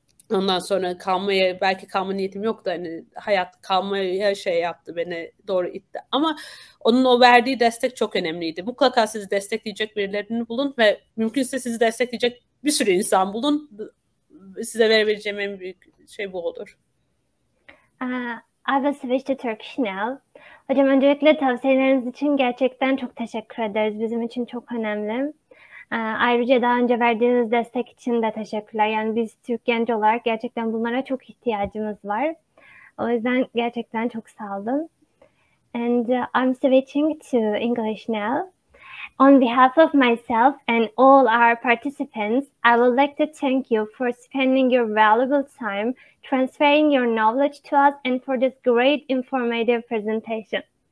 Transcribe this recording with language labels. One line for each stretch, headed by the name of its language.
Turkish: Ondan sonra belki kalma niyetim yoktu. Hani hayat kalmaya şey yaptı, beni doğru itti. Ama onun o verdiği destek çok önemliydi. Mutlaka sizi destekleyecek birilerini bulun ve mümkünse sizi destekleyecek bir sürü insan bulun. Size verebileceğim en büyük şey bu olur.
English: I will switch to Turkish now.
Turkish: Hocam öncelikle tavsiyeleriniz için gerçekten çok teşekkür ederiz. Bizim için çok önemli. Ayrıca daha önce verdiğiniz destek için de teşekkürler. Yani biz Türk genç olarak gerçekten bunlara çok ihtiyacımız var. O yüzden gerçekten çok sağ olun.
English: And I'm switching to English now. On behalf of myself and all our participants, I would like to thank you for spending your valuable time transferring your knowledge to us and for this great informative presentation.